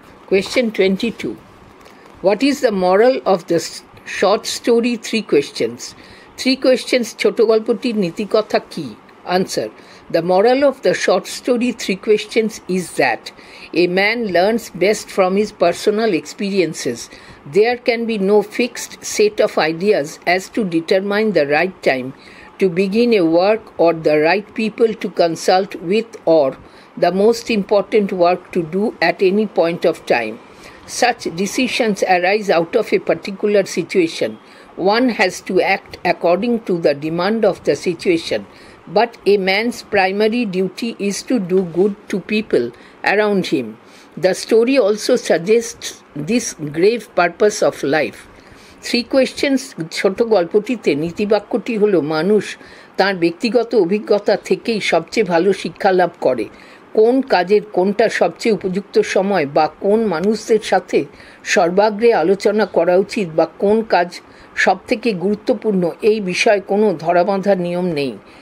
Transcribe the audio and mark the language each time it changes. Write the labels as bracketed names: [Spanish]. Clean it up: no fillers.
[English] Question 22. What is the moral of the short story 3 Questions? [Bangla] 3 questions ছোট গল্পটির নীতিকথা কি? [English] Answer. The moral of the short story 3 questions is that a man learns best from his personal experiences. There can be no fixed set of ideas as to determine the right time to begin a work or the right people to consult with or the most important work to do at any point of time. Such decisions arise out of a particular situation. One has to act according to the demand of the situation, but a man's primary duty is to do good to people around him. The story also suggests this grave purpose of life. [Bangla] 3 questions ছোট গল্পটিতে নীতিবাক্যটি হলো মানুষ তার ব্যক্তিগত অভিজ্ঞতা থেকেই সবচেয়ে ভালো শিক্ষা লাভ করে। কোন কাজের কোনটা সবচেয়ে উপযুক্ত সময় বা কোন মানুষদের সাথে সর্বাগ্রে আলোচনা করা উচিত বা কোন কাজ সবথেকে গুরুত্বপূর্ণ এই বিষয়ে কোনো ধরাবাঁধা নিয়ম নেই।